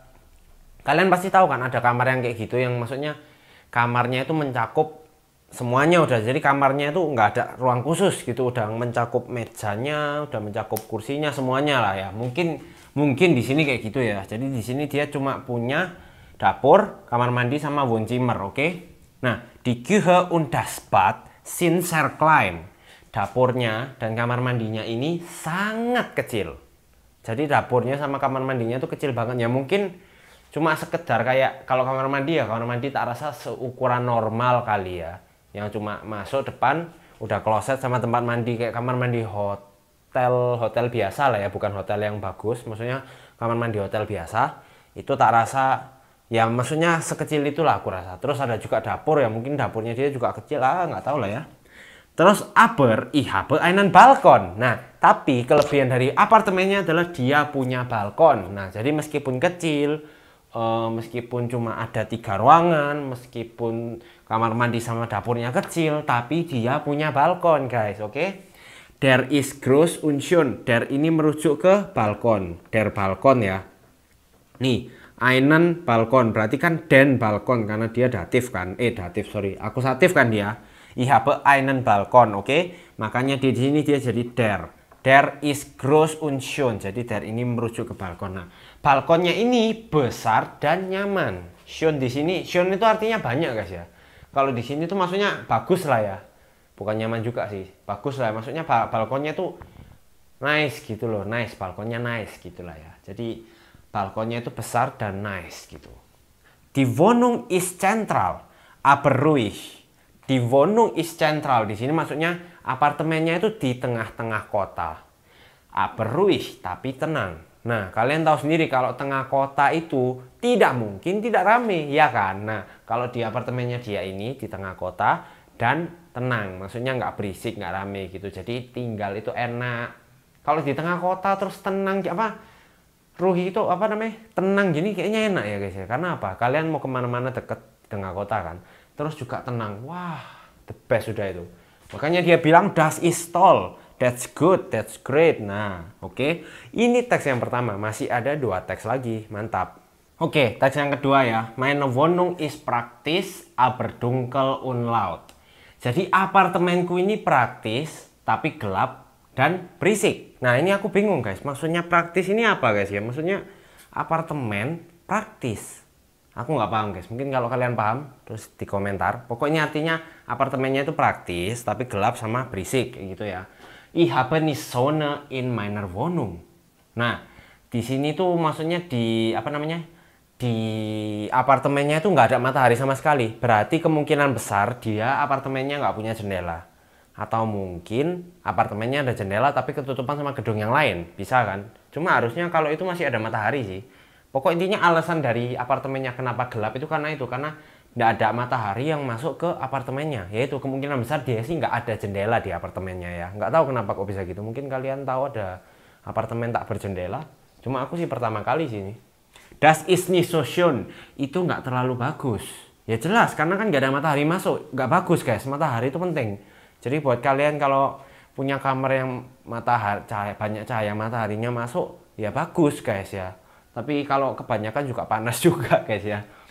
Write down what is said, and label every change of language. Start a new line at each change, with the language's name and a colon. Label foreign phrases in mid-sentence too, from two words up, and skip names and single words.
Indonesian: Kalian pasti tahu kan ada kamar yang kayak gitu, yang maksudnya kamarnya itu mencakup semuanya udah. Jadi kamarnya itu nggak ada ruang khusus gitu, udah mencakup mejanya, udah mencakup kursinya, semuanya lah ya. Mungkin di sini kayak gitu ya. Jadi di sini dia cuma punya dapur, kamar mandi sama Wohnzimmer, oke? Nah, di
German: Küche und das Bad sind sehr klein.
Indonesian: Dapurnya dan kamar mandinya ini sangat kecil. Jadi dapurnya sama kamar mandinya tuh kecil banget ya. Mungkin cuma sekedar kayak kalau kamar mandi ya, kamar mandi tak rasa seukuran normal kali ya. Yang cuma masuk depan udah kloset sama tempat mandi kayak kamar mandi hotel biasa lah ya, bukan hotel yang bagus. Maksudnya kamar mandi hotel biasa itu tak rasa ya, maksudnya sekecil itulah aku rasa. Terus ada juga dapur ya, mungkin dapurnya dia juga kecil lah, nggak tahu lah ya.
German: Terus aber ich habe einen Balkon.
Indonesian: Nah tapi kelebihan dari apartemennya adalah dia punya balkon. Nah jadi meskipun kecil, meskipun cuma ada 3 ruangan, meskipun kamar mandi sama dapurnya kecil, tapi dia punya balkon guys, oke?
German: Der ist groß und schön.
Indonesian: Der ini merujuk ke balkon, der balkon ya. Nih,
German: einen Balkon
Indonesian: berarti kan
German: den Balkon
Indonesian: karena dia datif kan, akusatif kan dia.
German: Ich habe einen Balkon,
Indonesian: oke? Makanya di sini dia jadi der.
German: Der ist groß und schön.
Indonesian: Jadi der ini merujuk ke balkon. Nah, balkonnya ini besar dan nyaman. Schön di sini, schön itu artinya banyak guys ya. Kalau di sini tuh maksudnya bagus lah ya. Bukan nyaman juga sih, bagus lah. Maksudnya balkonnya tuh nice gitu loh, nice, balkonnya nice gitulah ya. Jadi balkonnya itu besar dan nice gitu.
German: Die Wohnung ist zentral, aber ruhig. Die Wohnung ist zentral.
Indonesian: Di sini maksudnya apartemennya itu di tengah-tengah kota.
German: Aber ruhig,
Indonesian: tapi tenang. Nah, kalian tahu sendiri kalau tengah kota itu tidak mungkin tidak rame, ya kan? Nah, kalau di apartemennya dia ini di tengah kota dan tenang, maksudnya nggak berisik, nggak rame gitu. Jadi tinggal itu enak. Kalau di tengah kota terus tenang, ruhi itu tenang gini kayaknya enak ya guys ya. Karena apa? Kalian mau kemana-mana deket tengah kota kan, terus juga tenang. Wah,
English: the best
Indonesian: sudah itu. Makanya dia bilang
German: das ist toll,
English: that's good, that's great.
Indonesian: Nah, oke. Ini teks yang pertama, masih ada 2 teks lagi, mantap. Oke, teks yang kedua ya.
German: Meine Wohnung ist praktis, aber dunkel und laut.
Indonesian: Jadi apartemenku ini praktis tapi gelap dan berisik. Nah ini aku bingung guys, maksudnya praktis ini apa guys ya? Maksudnya apartemen praktis. Aku nggak paham guys, mungkin kalau kalian paham terus di komentar. Pokoknya artinya apartemennya itu praktis tapi gelap sama berisik gitu ya.
German: Ich habe nicht Sonne in meiner Wohnung.
Indonesian: Nah di sini tuh maksudnya di di apartemennya itu nggak ada matahari sama sekali. Berarti kemungkinan besar dia apartemennya nggak punya jendela. Atau mungkin apartemennya ada jendela tapi ketutupan sama gedung yang lain, bisa kan? Cuma harusnya kalau itu masih ada matahari sih. Pokok intinya alasan dari apartemennya kenapa gelap itu karena nggak ada matahari yang masuk ke apartemennya. Yaitu kemungkinan besar dia sih nggak ada jendela di apartemennya ya. Nggak tahu kenapa kok bisa gitu. Mungkin kalian tahu ada apartemen tak berjendela. Cuma aku sih pertama kali sini.
German: Das ist nicht so schön.
Indonesian: Itu nggak terlalu bagus. Ya jelas, karena kan nggak ada matahari masuk. Nggak bagus guys, matahari itu penting. Jadi buat kalian kalau punya kamar yang banyak cahaya mataharinya masuk, ya bagus guys ya. Tapi kalau kebanyakan juga panas juga guys ya.